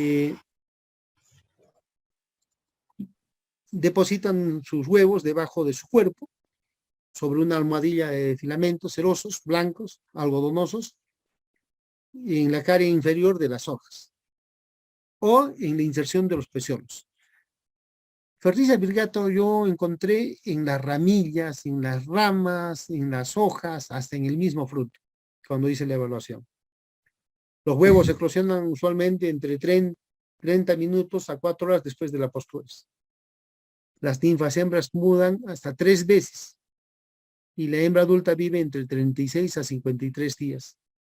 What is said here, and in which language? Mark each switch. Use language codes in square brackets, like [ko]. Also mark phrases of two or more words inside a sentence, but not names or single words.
[es] Depositan sus huevos debajo de su cuerpo, sobre una almohadilla de filamentos cerosos, blancos, algodonosos, en la cara inferior de las hojas, o en la inserción de los peciolos. Ferricia virgata yo encontré en las ramillas, en las ramas, en las hojas, hasta en el mismo fruto, cuando hice la evaluación. Los huevos eclosionan usualmente entre 30 minutos a 4 horas después de la postures. Las ninfas hembras mudan hasta 3 veces y la hembra adulta vive entre 36 a 53 días.